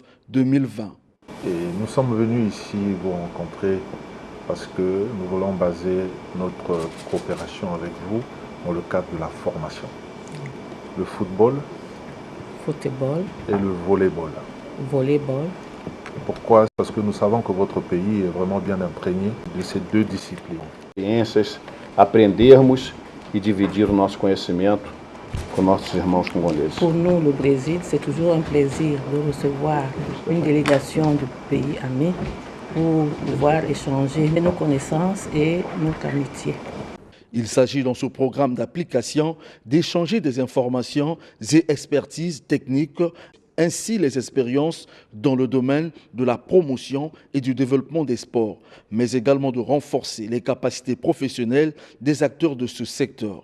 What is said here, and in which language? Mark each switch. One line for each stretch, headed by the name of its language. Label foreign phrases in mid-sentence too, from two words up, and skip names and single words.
French: Et nous sommes venus ici vous rencontrer parce que nous voulons baser notre coopération avec vous dans le cadre de la formation. Le football et le volleyball. Pourquoi? Parce que nous savons que votre pays est vraiment bien imprégné de ces deux disciplines.
Portuguese: Aprendermos e dividir o nosso conhecimento com nossos irmãos congoleses.
French: Pour nous, le Brésil, c'est toujours un plaisir de recevoir une délégation du pays ami pour pouvoir échanger nos connaissances et notre amitié. Il s'agit dans ce programme d'application d'échanger des informations et expertises techniques, ainsi les expériences dans le domaine de la promotion et du développement des sports, mais également de renforcer les capacités professionnelles des acteurs de ce secteur.